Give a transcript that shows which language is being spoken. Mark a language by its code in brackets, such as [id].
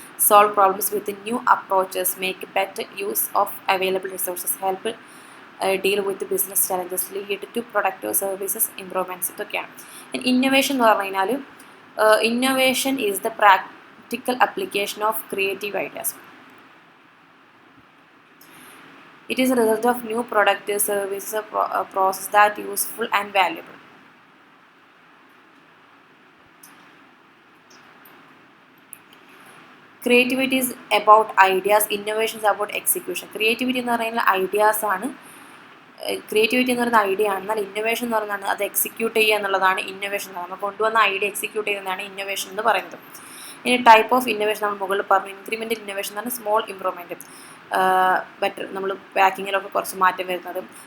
[en] Solve problems with new approaches, make better use of available resources, help deal with business challenges, lead to product services improvements. [ml] ഇതൊക്കെയാണ്. [en] innovation [ml] എന്ന് പറഞ്ഞു കഴിഞ്ഞാൽ [en] Innovation is the practical application of creative ideas. It is a result of new product, service, process that useful and valuable. Creativity is about ideas, innovation is about execution. [ml] Creativity എന്ന് പറയുന്നത് ideas ആണ്. Creativity എന്ന് പറയുന്ന idea ആണ്. എന്നാൽ innovation എന്ന് പറയുന്നത് അത് എക്സിക്യൂട്ട് ചെയ്യുക എന്നുള്ളതാണ് ഇന്നോവേഷൻ. നമ്മൾ കൊണ്ടുവന്ന ഐഡിയ എക്സിക്യൂട്ട് ചെയ്യുന്നതാണ് ഇന്നോവേഷൻ എന്ന് പറയുന്നത്. ഇനി ടൈപ്പ് ഓഫ് ഇന്നോവേഷൻ നമ്മൾ മുകളിൽ പറഞ്ഞു. ഇൻക്രിമെൻ്റൽ ഇന്നോവേഷൻ എന്ന് പറഞ്ഞാൽ സ്മോൾ ഇംപ്രൂവ്മെൻറ്റ്, ബെറ്റർ, നമ്മൾ പാക്കിങ്ങിലൊക്കെ കുറച്ച് മാറ്റം വരുന്നതും.